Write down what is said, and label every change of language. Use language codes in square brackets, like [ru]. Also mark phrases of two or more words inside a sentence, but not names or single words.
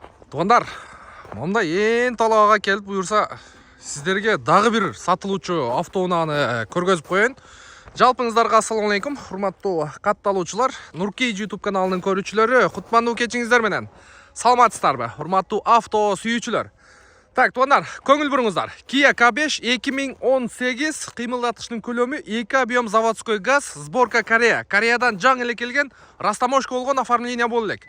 [kk] Туғандар, мұнда ең талаға келіп бұйырса, сіздерге дағы бір сатылушы автоунаны көргізіп қойын. [ky] Жалпыңыздарға ассалаумалейкум, құрматтуу катталуучулар, Нуркей YouTube каналының көрүүчүлөрү, кутмандуу кечиңиздер менен. Саламатсыздарбы, урматтуу авто сүйүүчүлөр. Так, туғандар, көңіл бурыңыздар. Kia K5 2018 кыймылдатыштын көлөмү 2 [ru] объем заводской газ, [ky] сборка Корея. Кореядан жаңы эле келген, растаможка болгон оформление болду элек.